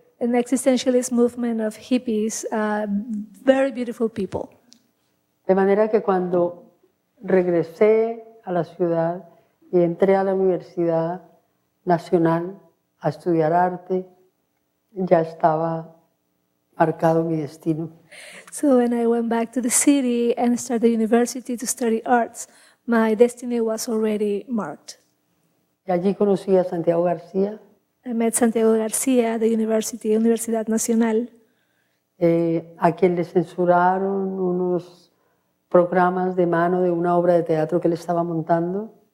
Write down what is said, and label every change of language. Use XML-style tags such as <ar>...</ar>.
<en>An existentialist movement of hippies, very beautiful people.</en> <es>De manera que cuando regresé a la ciudad y entré a la Universidad Nacional a estudiar arte, ya estaba marcado mi destino.</es> <en>So when I went back to the city and started university to study arts, my destiny was already marked.</en> <es>Y allí conocí a Santiago García.</es> <en>I met Santiago García at the Universidad Nacional.</en> <es>A quien le censuraron unos programas de mano de una obra de teatro que él estaba montando.</es>